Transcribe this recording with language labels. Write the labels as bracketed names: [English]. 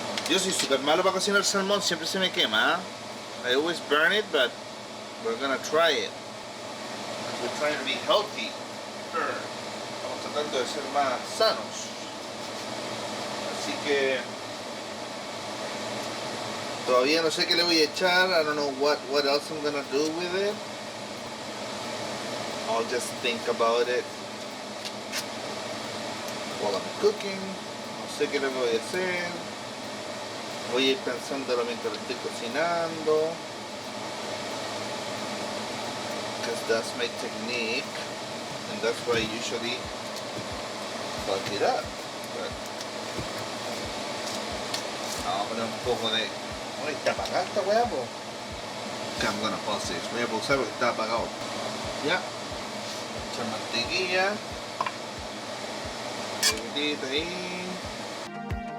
[Spanish] Yo soy super malo para cocinar salmón, siempre se me quema. [English] I always burn it, but we're gonna try it. We're trying to be healthy. [Spanish] Estamos tratando de ser más sanos. Así que todavía no sé qué le voy a echar. [English] I don't know what else I'm gonna do with it. I'll just think about it while I'm cooking. [Spanish] No sé qué le voy a hacer. Voy a ir pensándolo mientras lo estoy cocinando. [English] Because that's my technique. And that's why I usually fuck it up. But [Spanish] vamos a poner un poco de... Uy, está apagada esta weá, po. [English] Okay, I'm gonna pause this. [Spanish] Voy a pausar porque está apagado. Ya. Echar mantequilla. Un poquitito ahí.